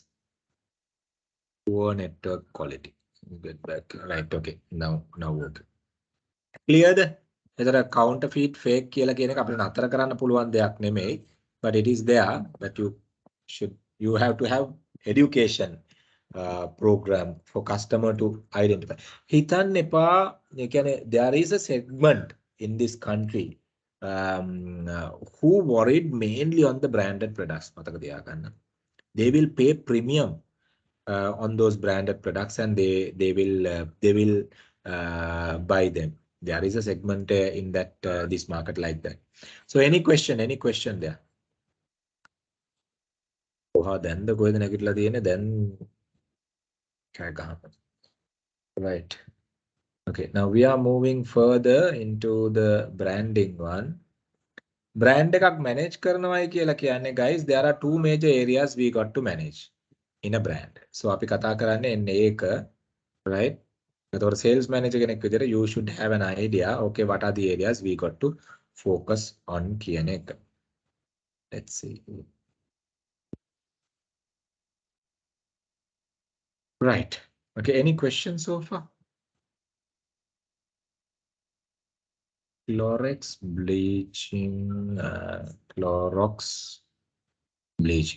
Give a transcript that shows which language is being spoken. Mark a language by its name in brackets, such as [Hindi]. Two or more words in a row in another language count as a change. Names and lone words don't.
[English] Poor network quality. Get back. Right, okay. Now okay. Cleared? [Sinhala] එතර [English] counterfeit fake [Sinhala] කියලා කියන එක අපිට නතර කරන්න පුළුවන් දෙයක් නෙමෙයි, [English] but it is there, but you have to have education program for customer to identify. [Sinhala] හිතන්න එපා, ඒ කියන්නේ [English] there is a segment in this country who worried mainly on the branded products. [Sinhala] මතක තියාගන්න. [English] They will pay premium on those branded products and they will buy them. There is a segment in that this market like that. So any question there? Then the [Sinhala] කොහෙද නැගිටලා තියෙන්නේ [English] then [Sinhala] කෑ ගහන්න. [English] Right. Okay, now we are moving further into the branding one. Brand [Sinhala] එකක් manage කරනවායි කියලා කියන්නේ [English] guys, there are two major areas we got to manage in a brand. So [Sinhala] අපි කතා කරන්නේ එන්නේ ඒක, [English] right? [Sinhala] එතකොට sales manager කෙනෙක් විදිහට [English] you should have an idea, okay, what are the areas we got to focus on [Sinhala] කියන එක. [English] Let's see. Right. Okay, any questions so far? Clorox bleaching, Clorox bleaching.